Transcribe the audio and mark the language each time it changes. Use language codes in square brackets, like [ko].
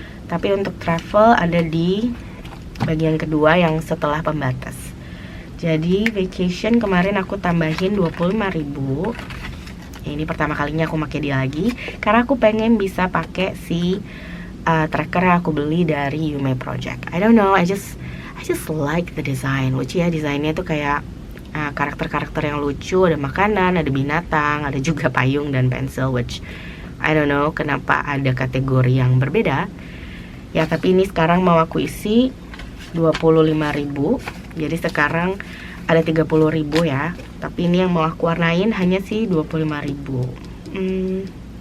[id] Tapi untuk travel ada di bagian kedua yang setelah pembatas. Jadi vacation kemarin aku tambahin 25.000. Ini pertama kalinya aku pakai dia lagi karena aku pengen bisa pakai si tracker yang aku beli dari Yume Project. [en] I don't know, I just like the design. [id] Lucu ya desainnya tuh kayak karakter-karakter yang lucu, ada makanan, ada binatang, ada juga payung dan pensil, [en] which I don't know [id] kenapa ada kategori yang berbeda. Ya, tapi ini sekarang mau aku isi 25.000. Jadi sekarang ada 30.000 ya. Tapi ini yang mau aku warnain hanya sih 25.000.